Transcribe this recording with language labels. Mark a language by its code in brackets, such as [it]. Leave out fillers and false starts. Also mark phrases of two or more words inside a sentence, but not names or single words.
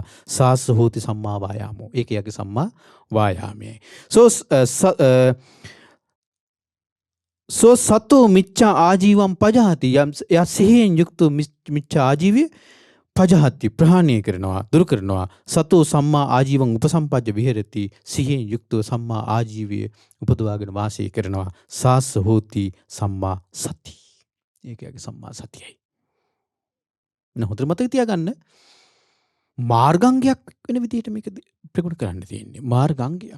[pi] සාස හෝති සම්මා වායාමෝ. [si] ඒක යගේ සම්මා වායාමයයි. [pi] සෝ සතෝ මිච්ඡා ආජීවම් පජහති. [si] යා සිහියෙන් යුක්ත මිච්ඡා ආජීවය පජහති ප්‍රහාණය කරනවා දුරු කරනවා. [pi] සතෝ සම්මා ආජීවං උපසම්පජ්ජ විහෙරති. [si] සිහියෙන් යුක්තව සම්මා ආජීවය උපදවාගෙන වාසය කරනවා. [pi] සාස හෝති සම්මා සති. [si] ඒකගේ සම්මා සතියයි. හොඳට මතක තියාගන්න මාර්ගාංගයක් වෙන විදිහට මේක ප්‍රගුණ කරන්න තියෙන්නේ. මාර්ගාංගයක්.